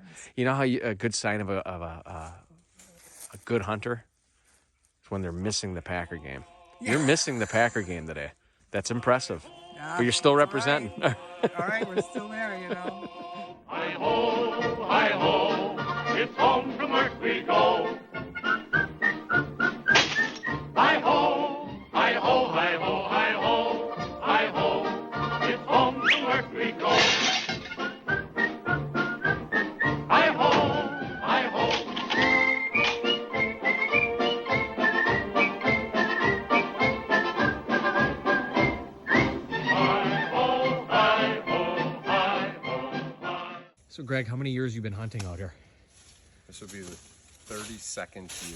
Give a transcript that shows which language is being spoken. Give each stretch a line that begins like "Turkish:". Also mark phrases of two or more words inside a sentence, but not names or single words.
English: You know how a good sign of a good hunter is when they're missing the Packer game. Yeah. You're missing the Packer game today. That's impressive. Yeah, but you're still representing. All right, we're still there, you know. Hi-ho, it's home from work we go. Hi-ho, hi-ho, hi-ho, hi-ho, hi-ho, it's home from work we go. Hi-ho, hi-ho. So, Greg, how many years you been hunting out here? This will be the 32nd year.